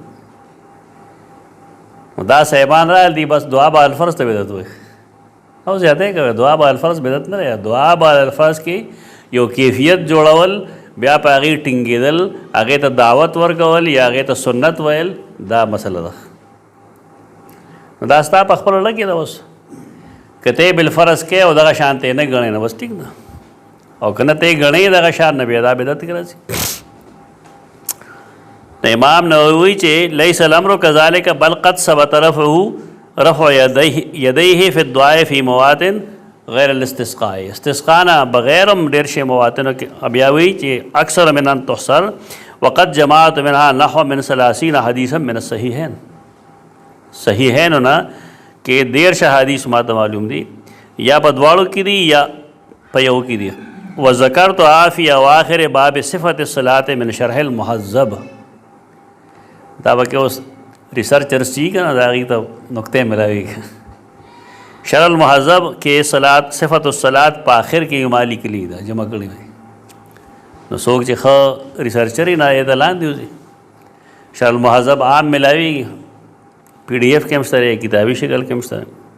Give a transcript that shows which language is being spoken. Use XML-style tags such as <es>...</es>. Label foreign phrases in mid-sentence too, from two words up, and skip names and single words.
<ps>دا صاحبان راغلي دي بس</ps> <ar>دعا بعد الفرض</ar> <ps>ته بدعت وایي او زیاته یې کوي</ps> <ar>دعا بعد الفرض</ar> <ps>بدعت نه دی</ps> <ar>دعا بعد الفرض</ar> <ps>کې یو کیفیت جوړول بیا په هغې ټینګېدل هغې ته دعوت ورکول یا هغې ته سنت ویل دا مسله ده نو دا ستا په خپله لګې ده اوس که ته یې بالفرض کې او دغه شان ته یې نه ګڼې نو بس ټیک ده او که نه ته یې ګڼې دغه شان نه بیا دا بدعت کې راځي امام نووي چې</ps> <ar>لیس الامر کذلک بل قد ثبت رفع یدیه فی الدعاء فی مواطن غیر الاستسقاء</ar> <ps>استسقاء نه بغیر هم ډېر شی مواتنو کې بیا وایي چې</ps> <ar>اکثر من ان تحصر وقد جماعت منها نحو من 30 حدیثا من</ar> <ps>الصحیحین صحیحینو نه کې 13 حدیث ماته معلوم دي یا په دواړو کې دي یا په یو کې دي</ps> <ar>وذکرت فی اواخر باب صفت الصلاة من شرح المهذب</ar> <ps>دا به کې اوس ریسرچرز چې که نه د هغې ته نقطې ملاوېږي شرح المهذب کې</ps> <ar>صفت الصلاة</ar> <ps>په آخر کې یو ما لیکلي ده جمع کړي وي نو څوک چې ښه ریسرچر یې نه یې د لاندې وځي شرح المهذب عام ملاوېږي پی ډي ایف کې هم شته دی کتابي شکل کې هم شته دی</ps>